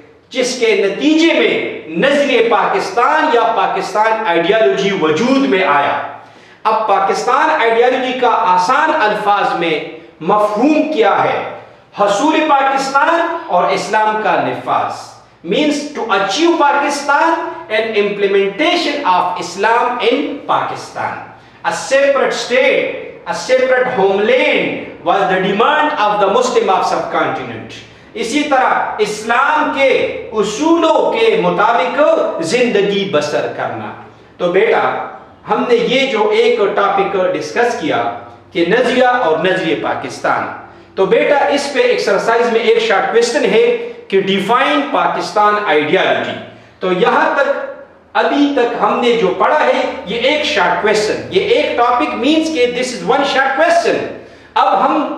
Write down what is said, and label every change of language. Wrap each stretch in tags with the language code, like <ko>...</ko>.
<ur>جس کے نتیجے میں نظریہ پاکستان یا پاکستان آئیڈیالوجی وجود میں آیا۔ اب پاکستان آئیڈیالوجی کا آسان الفاظ میں مفہوم کیا ہے؟ حصول پاکستان اور اسلام کا نفاذ،</ur> <en>means to achieve Pakistan and implementation of Islam in Pakistan. A separate state, a separate homeland was the demand of the Muslim of subcontinent.</en> <ur>اسی طرح اسلام کے اصولوں کے مطابق زندگی بسر کرنا۔ تو بیٹا ہم نے یہ جو ایک ٹاپک ڈسکس کیا کہ نظریہ اور نظریہ پاکستان، تو بیٹا اس پہ ایکسرسائز میں ایک شارٹ کویسچن ہے کہ ڈیفائن پاکستان آئیڈیالوجی۔ تو یہاں تک ابھی تک ہم نے جو پڑھا ہے یہ ایک شارٹ کویسچن، یہ ایک ٹاپک مینس کہ</ur> <en>This is one short question.</en> <ur>اب ہم</ur>